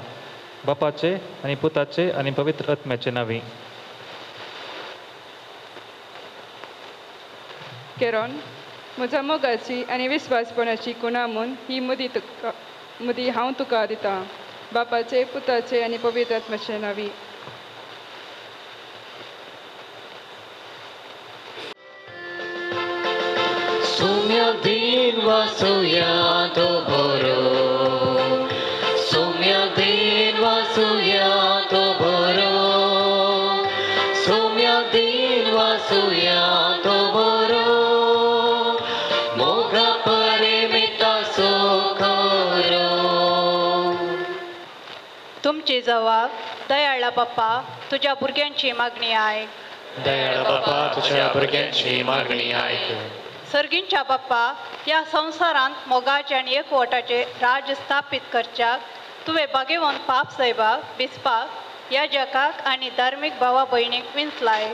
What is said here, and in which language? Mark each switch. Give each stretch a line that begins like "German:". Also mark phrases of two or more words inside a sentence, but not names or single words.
Konkani: बापाचे आनी पुताचे आनी पवित्र आत्म्याचे नांवी. केरोन म्हज्या मोगाची आनी विस्वासपणाची खुणा म्हूण ही मुदी हांव तुका दिता. बापाचे पुताचे आनी पवित्र आत्म्याचे नांवी. Sumya din vasuya to boro, Sumya din vasuya to boro, Sumya din vasuya to boro, Moga parimita sokhoro. तुमची जबाब दयाळा बाप्पा तुझ्या भुरग्यांची मागणी आयक. दयाळा बाप्पा तुझ्या भुरग्यांची मागणी आयक. सर्गींच्या बाप्पा ह्या संवसारांत मोगाचे आनी एकवटाचे राज स्थापीत करच्याक तुवें भाग्यवंत पाप सैबाक बिस्पाक ह्या जगाक आनी धार्मीक भावा भयणीक विंचलाय.